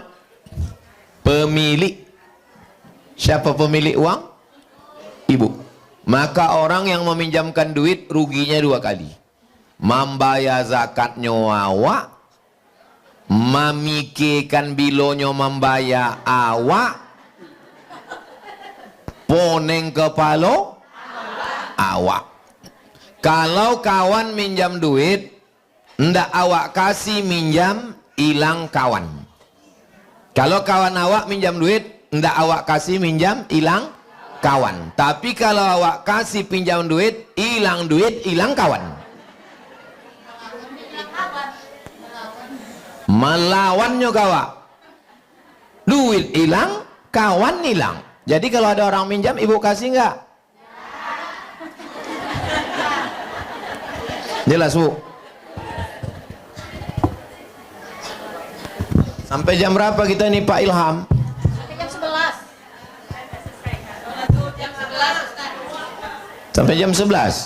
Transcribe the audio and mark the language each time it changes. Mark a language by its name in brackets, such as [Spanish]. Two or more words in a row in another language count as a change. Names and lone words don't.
[Indonesian] Pemilik. Siapa pemilik uang? Ibu. Maka orang yang meminjamkan duit ruginya 2 kali. [Minangkabau] Membayar zakatnya awak, memikirkan bilonyo membayar awak, poneng kepala awak. [Indonesian] Kalau kawan minjam duit, ndak awak kasih minjam, hilang kawan. Kalau kawan awak minjam duit, ndak awak kasih minjam, hilang kawan. Tapi kalau awak kasih pinjam duit, hilang kawan. Melawannya kawan. Duit hilang, kawan hilang. Jadi kalau ada orang minjam, ibu kasih nggak? Jelas bu? Sampai jam berapa kita nih Pak Ilham? Sampai jam 11. Sampai jam 11?